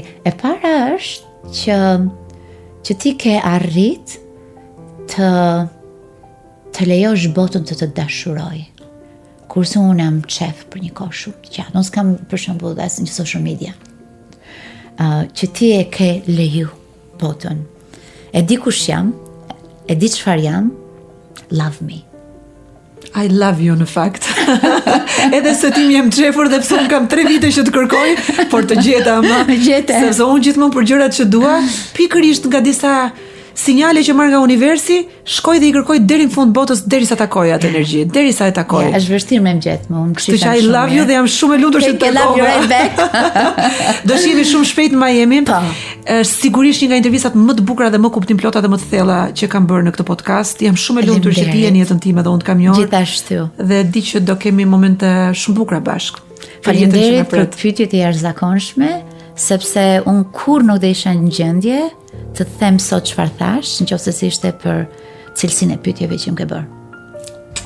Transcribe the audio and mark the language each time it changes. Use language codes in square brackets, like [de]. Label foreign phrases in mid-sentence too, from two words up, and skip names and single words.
[sq] E para është që ti ke arrit të lejosh botën të dashuroj. Kurse unë jam qef për një kohë shumë gjatë. Unë s'kam për shembull as në [en] social media. [sq] Që ti e ke leju botën. E di kush jam, e di çfarë jam, [en] love me. I love you [sq] në fakt. Edhe se ti jem qefur dhe pse unë kam 3 vite që të kërkoj, por të gjeta ama. Sepse unë gjithmonë për gjërat që dua, pikërisht nga disa sinjale që marr nga universi, shkoj dhe i kërkoj deri në fund botës derisa takoj atë energji, derisa e takoj. Ja, është vështirë me gjetë, më unë kështu që [en] I love you [sq] dhe jam shumë e lumtur që të takoj. [en] Love you right back. [sq] Do shihemi shumë shpejt në Miami. Sigurisht një nga intervistat më të bukura dhe më kuptimplota dhe më të thella që kam bërë në këtë podcast. Jam shumë e lumtur që ti je në jetën time dhe unë të kam njohur. Gjithashtu. Dhe di që do kemi momente shumë bukura bashkë. Faleminderit për pyetjet e jashtëzakonshme, sepse unë kur nuk do isha në gjendje të them sot çfarë thash, nëse ishte për cilësinë e pyetjeve që më ke bërë.